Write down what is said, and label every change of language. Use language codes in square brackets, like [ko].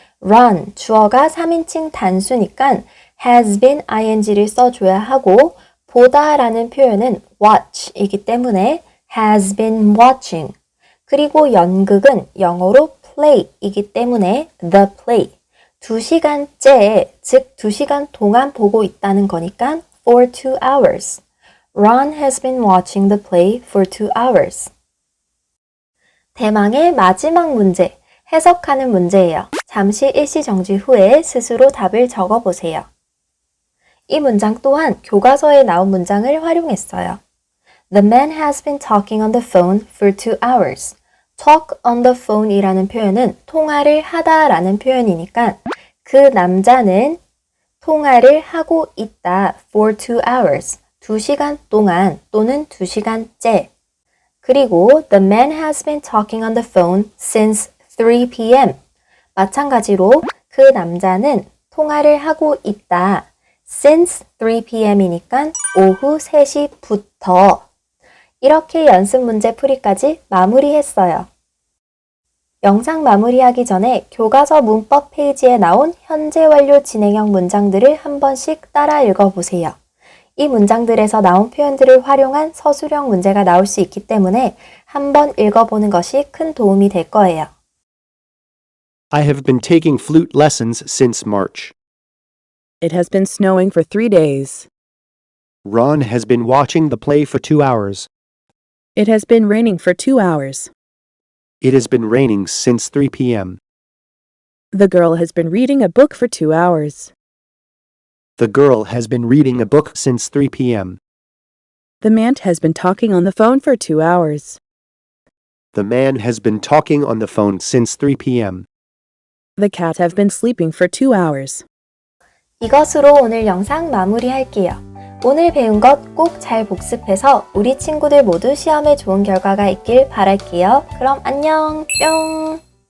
[ko] Ron, 주어가 3인칭 단수니까 [en] has been ing [ko] 를 써줘야 하고 보다라는 표현은 watch이기 때문에 [en] has been watching. [ko] 그리고 연극은 영어로 play이기 때문에 [en] the play. [ko] 2시간째, 즉 2시간 동안 보고 있다는 거니까 [en] for 2 hours. Ron has been watching the play for 2 hours. [ko] 대망의 마지막 문제, 해석하는 문제예요. 잠시 일시정지 후에 스스로 답을 적어보세요. 이 문장 또한 교과서에 나온 문장을 활용했어요. [en] The man has been talking on the phone for 2 hours. talk on the phone [ko] 이라는 표현은 통화를 하다 라는 표현이니까 그 남자는 통화를 하고 있다 [en] for 2 hours. [ko] 2시간 동안 또는 2시간째. 그리고 [en] the man has been talking on the phone since 3 p.m. [ko] 마찬가지로 그 남자는 통화를 하고 있다. [en] since 3 p.m. [ko] 이니까 오후 3시부터. 이렇게 연습 문제 풀이까지 마무리했어요. 영상 마무리하기 전에 교과서 문법 페이지에 나온 현재 완료 진행형 문장들을 한 번씩 따라 읽어보세요. 이 문장들에서 나온 표현들을 활용한 서술형 문제가 나올 수 있기 때문에 한 번 읽어보는 것이 큰 도움이 될 거예요. [en] I have been taking flute lessons since March. It has been snowing for 3 days. Ron has been watching the play for 2 hours. It has been raining for 2 hours. It has been raining since 3 p.m. The girl has been reading a book for 2 hours. The girl has been reading a book since 3 p.m. The man has been talking on the phone for 2 hours. The man has been talking on the phone since 3 p.m. The cat have been sleeping for 2 hours. [ko] 이것으로 오늘 영상 마무리할게요. 오늘 배운 것 꼭 잘 복습해서 우리 친구들 모두 시험에 좋은 결과가 있길 바랄게요. 그럼 안녕, 뿅!